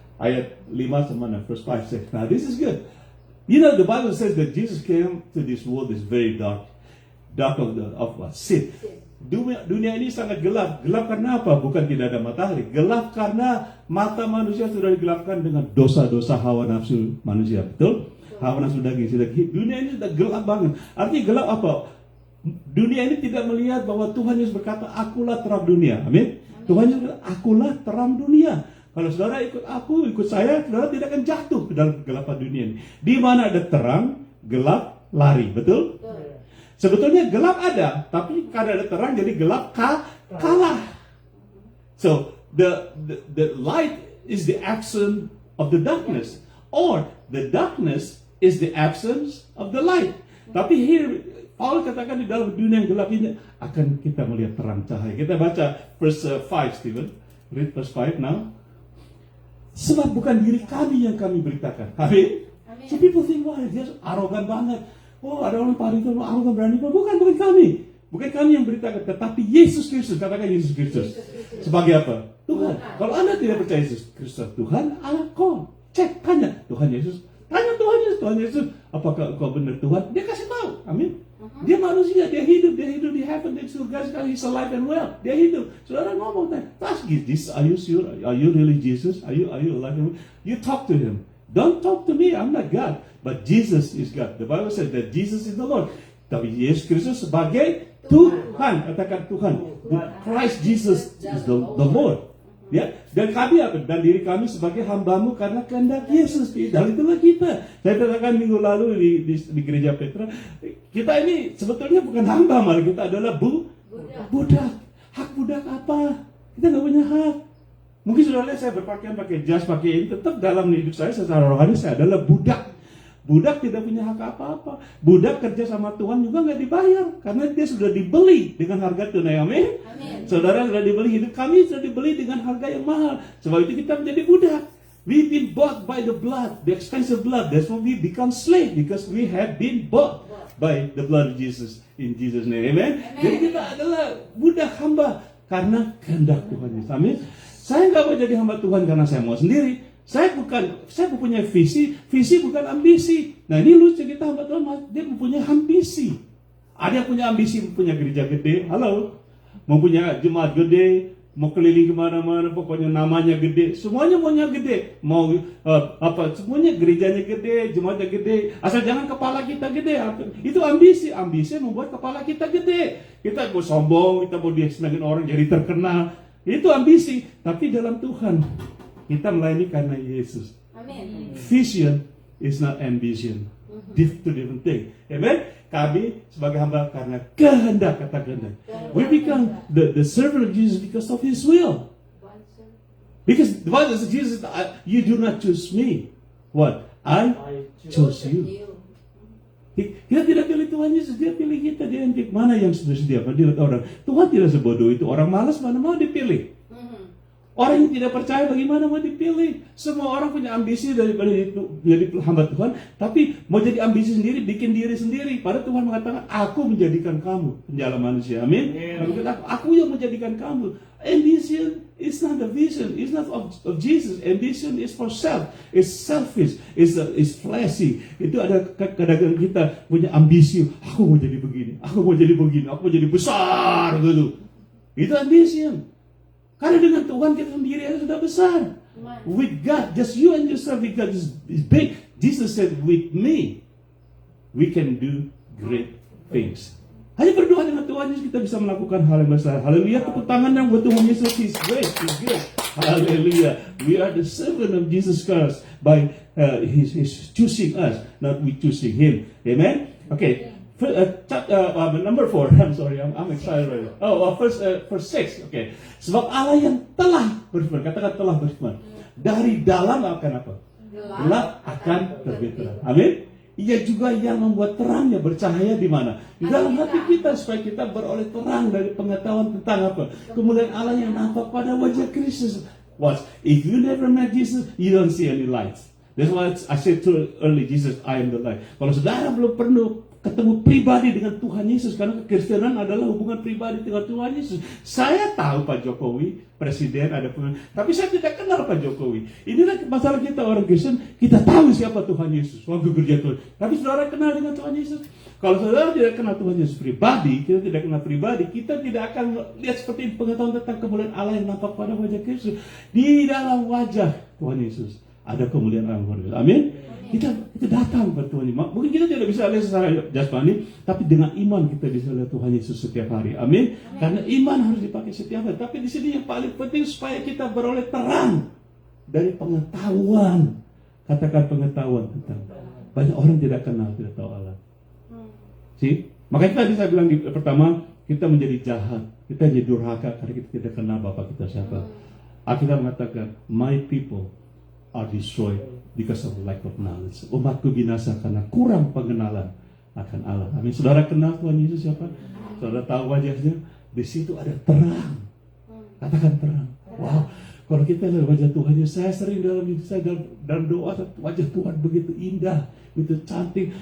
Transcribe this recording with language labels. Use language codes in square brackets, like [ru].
[id] Ayat 5 sama [en] verse 5 says, now this is good. You know, the Bible says that Jesus came to this world is very dark. Dark of what? Sin. [id] Dunia ini sangat gelap. Gelap karena apa? Bukan tidak ada matahari. Gelap karena mata manusia sudah digelapkan dengan dosa-dosa hawa nafsu manusia. Betul? Hawa nafsu daging. Dunia ini sudah gelap banget. Artinya gelap apa? Dunia ini tidak melihat bahwa Tuhan Yesus berkata, akulah terang dunia. Amin? Tuhan Yesus berkata, akulah terang dunia. Kalau saudara ikut aku, ikut saya, saudara tidak akan jatuh ke dalam kegelapan dunia ini. Di mana ada terang, gelap, lari. Betul? Sebetulnya gelap ada, tapi karena ada terang jadi gelap kalah. [en] So the light is the absence of the darkness, or the darkness is the absence of the light. [id] Tapi here Paul katakan di dalam dunia yang gelap ini akan kita melihat terang cahaya. Kita baca [en] verse 5, Stephen. Read verse 5 now. [id] Sebab bukan diri kami yang kami beritakan. Amin. [en] So people think, [id] wah dia arogan banget. Oh, ada orang Pak itu arogan berani. Bukan kami. Bukan kami yang beritakan, tetapi Yesus Kristus. Katakan Yesus Kristus. Sebagai apa? Tuhan. Kalau Anda tidak percaya Yesus Kristus Tuhan, Allah kau cek, tanya Tuhan Yesus. Tanya Tuhan Yesus, apakah engkau benar Tuhan? Dia kasih tahu. Amin. Dia manusia, dia hidup di heaven, di surga sekali, [en] he's alive and well. [id] Dia hidup. Saudara ngomong, [en] ask Jesus, are you sure? Are you really Jesus? Are you alive and well? You talk to him. Don't talk to me, I'm not God. But Jesus is God. The Bible says that Jesus is the Lord. [id] Tapi Yesus Kristus sebagai Tuhan. Katakan Tuhan. [en] Christ Jesus is the Lord. [id] Ya, dan kami apa? Dan diri kami sebagai hambamu karena kehendak Yesus. Dan itulah kita. Saya katakan minggu lalu di gereja Petra, kita ini sebetulnya bukan hamba, malah kita adalah budak. Hak budak apa? Kita nggak punya hak. Mungkin sudah lihat saya berpakaian pakai jas, pakai ini, tetap dalam hidup saya secara rohani saya adalah budak. Budak tidak punya hak apa-apa. Budak kerja sama Tuhan juga nggak dibayar karena dia sudah dibeli dengan harga tunai. Amin. Saudara sudah dibeli, hidup kami sudah dibeli dengan harga yang mahal. Sebab itu kita menjadi budak. [en] We've been bought by the blood, the expensive blood. That's why we become slave because we have been bought by the blood of Jesus in Jesus' name. Amen. [id] Jadi kita adalah budak hamba karena kehendak Tuhan Yesus. Amin. Saya nggak mau jadi hamba Tuhan karena saya mau sendiri. Saya mempunyai visi bukan ambisi. Nah ini lucu, kita hamba Tuhan, dia mempunyai ambisi. Ada yang punya ambisi, punya gereja gede, halo, mau punya jemaat gede, mau keliling kemana-mana, pokoknya namanya gede, semuanya maunya gede, mau semuanya gerejanya gede, jemaatnya gede, asal jangan kepala kita gede. Itu ambisi membuat kepala kita gede. Kita mau sombong, kita mau disenangin orang jadi terkenal, itu ambisi. Tapi dalam Tuhan kita melayani karena Yesus. [en] Amen. Vision is not ambition. Two different thing. Amen. [id] Kami sebagai hamba karena kehendak, kata kehendak. [en] We become the servant of Jesus because of His will. Because the Bible says Jesus, you do not choose me. What? I chose you. [id] Kita tidak pilih Tuhan Yesus, dia pilih kita. Dia yang mana yang sudah sediakan. Dia orang. Tuhan tidak sebodoh itu. Orang malas mana mau dipilih. Orang yang tidak percaya bagaimana mau dipilih. Semua orang punya ambisi daripada itu menjadi hamba Tuhan, tapi mau jadi ambisi sendiri, bikin diri sendiri. Padahal Tuhan mengatakan, aku menjadikan kamu penjala manusia. Amin. Aku yang menjadikan kamu. [en] Ambition is not the vision. It's not of Jesus. Ambition is for self. It's selfish. It's fleshy. [id] Itu ada kadang-kadang kita punya ambisi. Aku mau jadi begini. Aku mau jadi begini. Aku mau jadi besar gitu. Itu ambition. Karena dengan Tuhan kita sendiri sudah besar. [en] With God, just you and yourself, with God is big. Jesus said, with me, we can do great things. [id] Hanya berdoa dengan Tuhan Yesus kita bisa melakukan hal yang besar. Haleluya, tepuk tangan yang buat Tuhan Yesus. [en] He's great, He's good. Hallelujah. We are the servant of Jesus Christ by His choosing us, not we choosing Him. Amen? Okay. Number 4. I'm sorry, I'm excited right now. [id] Verse 6. Okay. Sebab Allah yang telah berfirman, katakan telah berfirman, dari dalam akan apa? Gelap akan terbit terang. Amin. Ia juga yang membuat terangnya bercahaya di mana? Di dalam hati kita, supaya kita beroleh terang dari pengetahuan tentang apa? Kemuliaan Allah yang nampak pada wajah Kristus. [en] What? If you never met Jesus, you don't see any lights. That's why I said too early, Jesus, I am the light. [id] Kalau saudara belum pernah ketemu pribadi dengan Tuhan Yesus, karena kekristenan adalah hubungan pribadi dengan Tuhan Yesus. Saya tahu Pak Jokowi, presiden, ada pemimpin, tapi saya tidak kenal Pak Jokowi. Inilah masalah kita orang Kristen, kita tahu siapa Tuhan Yesus, waktu kerja Tuhan. Tapi saudara kenal dengan Tuhan Yesus? Kalau saudara tidak kenal Tuhan Yesus pribadi, kita tidak kenal pribadi, kita tidak akan lihat seperti pengetahuan tentang kemuliaan Allah yang nampak pada wajah Kristus. Di dalam wajah Tuhan Yesus ada kemuliaan Allah yang luar biasa. Amin. Kita datang kepada Tuhan. Mungkin kita tidak bisa lihat secara jasmani, tapi dengan iman kita bisa lihat Tuhan Yesus setiap hari. Amin. Karena iman harus dipakai setiap hari. Tapi di sini yang paling penting supaya kita beroleh terang dari pengetahuan. Katakan pengetahuan tentang. Banyak orang tidak kenal, tidak tahu Allah. See? Makanya tadi saya bilang di pertama, kita menjadi jahat, kita jadi durhaka karena kita tidak kenal Bapa kita siapa. Alkitab mengatakan, [en] my people are destroyed because of lack of knowledge. [id] Umatku binasa karena kurang pengenalan akan Allah. Amin. Saudara kenal Tuhan Yesus siapa? Saudara tahu wajahnya? Di situ ada terang. Katakan terang. Wow. Kalau kita lihat wajah Tuhan Yesus, saya sering dalam doa, wajah Tuhan begitu indah, begitu cantik.